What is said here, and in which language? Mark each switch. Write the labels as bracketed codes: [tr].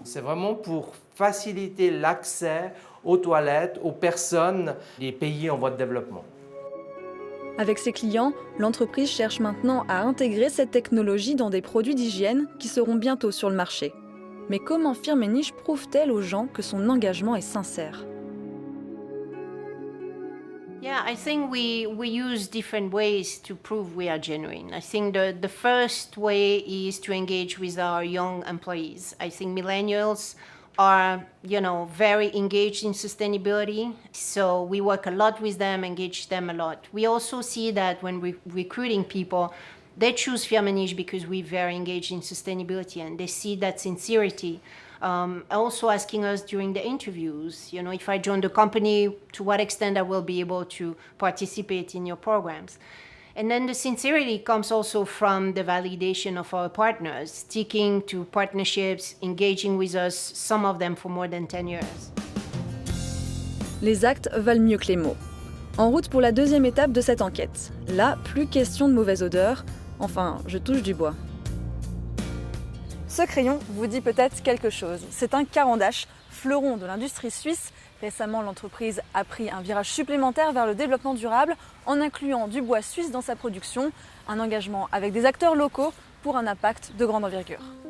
[fr] C'est vraiment pour faciliter l'accès aux toilettes, aux personnes des pays en voie de développement. Avec ses clients, l'entreprise cherche maintenant à intégrer cette technologie dans des produits d'hygiène qui seront bientôt sur le marché. Mais comment Firmenich prouve-t-elle aux gens que son engagement est sincère ? [en] Yeah, I think we use different ways to prove we are genuine. I think the first way is to engage with our young employees. I think millennials are, very engaged in sustainability. So we work a lot with them, engage them a lot. We also see that when we're recruiting people, they choose Firmenich because we're very engaged in sustainability and they see that sincerity. Also asking us during the interviews, if I join the company, to what extent I will be able to participate in your programs. And then the sincerity comes also from the validation of our partners, sticking to partnerships, engaging with us, some of them for more than 10 years. [fr] Les actes valent mieux que les mots. En route pour la deuxième étape de cette enquête. Là, plus question de mauvaise odeur. Enfin, je touche du bois. Ce crayon vous dit peut-être quelque chose. C'est un Caran d'Ache, fleuron de l'industrie suisse. Récemment, l'entreprise a pris un virage supplémentaire vers le développement durable en incluant du bois suisse dans sa production, un engagement avec des acteurs locaux pour un impact de grande envergure.